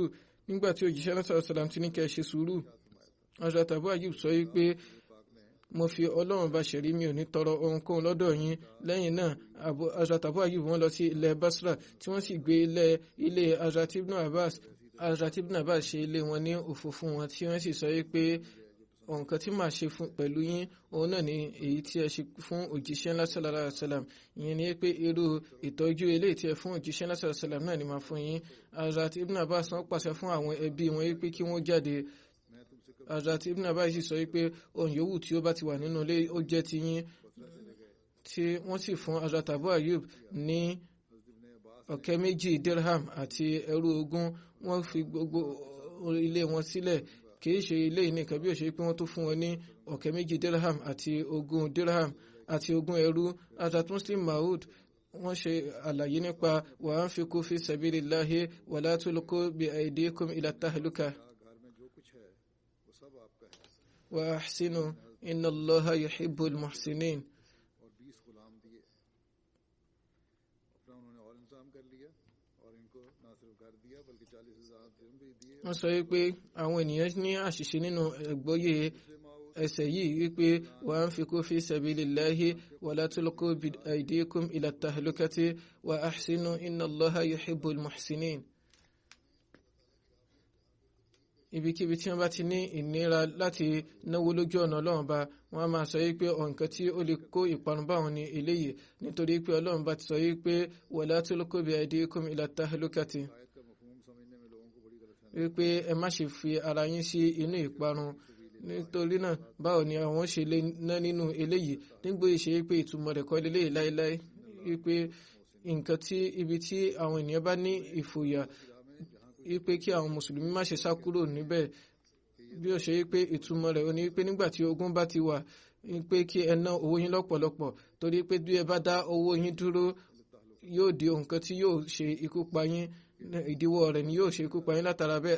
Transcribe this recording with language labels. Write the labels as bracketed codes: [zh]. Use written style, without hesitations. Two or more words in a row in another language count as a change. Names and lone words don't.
[yo] Nígbà tí òjíṣẹ́ náà sàlám ti ní kẹ́ ṣe sùúrù Hazrat Abu Ayyub sọ wípé mo fi Ọlọ́run bá ṣẹ̀rí mi ò ní tọrọ ohunkóhun lọ́dọ̀ yín. Lẹ́yìn náà Hazrat Abu Ayyub wọ́n lọ sí ilẹ̀ Basra tí wọ́n sì gbé ilé Hazrat Ibn Abbas. Hazrat Ibn Abbas ṣe ilé wọn ní òfò fún wọn tí wọ́n sì sọ wípé nǹkan tí màá ṣe pẹ̀lú yín òun náà ni èyí tí ẹ ṣe fún òjíṣẹ́ ńlá [ar] صلى الله عليه وسلم. [yo] ìyẹn ni pé irú ìtọ́jú eléyìí tí ẹ fún òjíṣẹ́ ńlá [ar] صلى الله عليه وسلم [yo] náà ni màá fún yín. Hazrat Ibn Abbas wọ́n pàṣẹ fún àwọn ẹbí wọn wípé kí wọ́n jáde. Hazrat Ibn Abbas sì sọ wípé ohun yòówù tí ó bá ti wà nínú ilé ó jẹ́ ti yín, tí wọ́n sì fún Hazrat Abu Ayyub ní ọ̀kẹ́ 2 dirham àti ẹrú 20. Wọ́n fi gbogbo ilé wọn sílẹ̀. Kìí ṣe ilé nìkan bí ó ṣe pé wọ́n tó fún wọn ní ọ̀kẹ́ 2 dirham àti 20 dirham àti 20 ẹrú. Hazrat Muslim Maud wọ́n ṣe àlàyé nípa [ar] وأنفقوا في سبيل الله ولا تلقوا بأيديكم إلى التهلكة وأحسنوا إن الله يحب المحسنين. [yo] Wọ́n sọ wípé àwọn ènìyàn ní àṣìṣe nínú ẹ̀gbọ́yé ẹsẹ̀ yìí wípé [ar] وأنفقوا في سبيل الله ولا تلقوا بأيديكم إلى التهلكة وأحسنوا إن الله يحب المحسنين. [yo] Ibikíbi tí wọ́n bá ti ní ìnira láti náwó lójú ọ̀nà Ọlọ́run bá wọ́n á máa sọ wípé nǹkan tí ó lè kó ìparun bá wọn ní eléyìí, nítorí pé Ọlọ́run bá ti sọ wípé [ar] ولا تلقوا بأيديكم إلى التهلكة [yo] wípé ẹ má ṣe fi ara yín sí inú ìparun. Nítorí náà báwo ni àwọn ṣe lè ná nínú eléyìí nígbà ìṣe pé ìtumọ̀ rẹ̀ kọ́ eléyìí láéláé wípé nǹkan tí ibi tí àwọn ènìyàn bá ní ìfòyà wípé kí àwọn mùsùlùmí má ṣe sá kúrò níbẹ̀ bí ó ṣe wípé ìtumọ̀ rẹ̀ ó ní wípé nígbà tí ogun bá ti wà pé kí ẹ ná owó yín lọ́pọ̀lọpọ̀ torí pé bí ẹ bá dá owó yín dúró yóò di nǹkan tí yóò ṣe ikú pa yín ìdíwọ́ rẹ̀ ni yóò ṣe ikú pa yín látara bẹ́ẹ̀.